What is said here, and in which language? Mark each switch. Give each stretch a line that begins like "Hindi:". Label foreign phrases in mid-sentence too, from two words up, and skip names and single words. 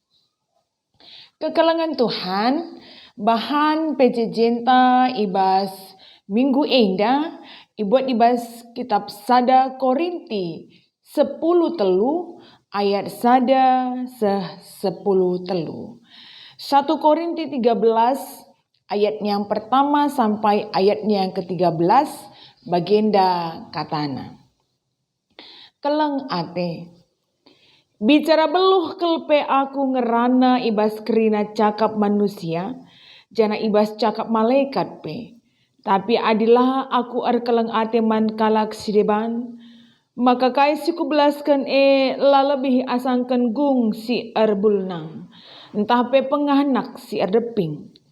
Batak Karo: Kekalangan Tuhan, bahan PC Cinta ibas Minggu Indah, ibuat ibas kitab Sada Korinti 10 telu ayat sada 10 telu.
Indonesian: 1 Korinti 13 ayat yang pertama sampai ayatnya yang ke-13
Batak Karo: baginda katana. Keleng ate. Bicara beluh kelpe aku ngerana ibas kerina cakap manusia, jana ibas cakap malaikat pe. Tapi adilah aku keleng ate man kalak sideban, maka kai siku belaskan lalebih asangkan gung si erbulnang, entah pe penganak si erdeping.